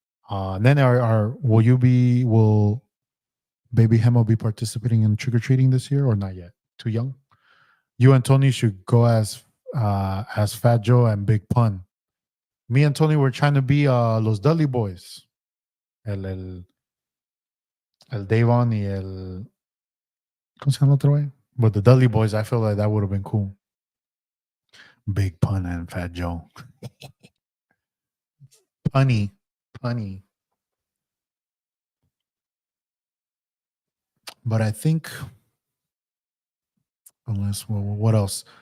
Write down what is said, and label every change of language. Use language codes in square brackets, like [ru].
[en] Then will baby Hemo be participating in trick or treating this year or not yet? Too young? You and Tony should go as Fat Joe and Big Pun. Me and Tony were trying to be los Dudley Boys. [es] El Davon y el ¿cómo se llama el otro güey? [en] But the Dudley Boys, I feel like that would have been cool. Big Pun and Fat Joe. Punny. Punny. But I think unless what else?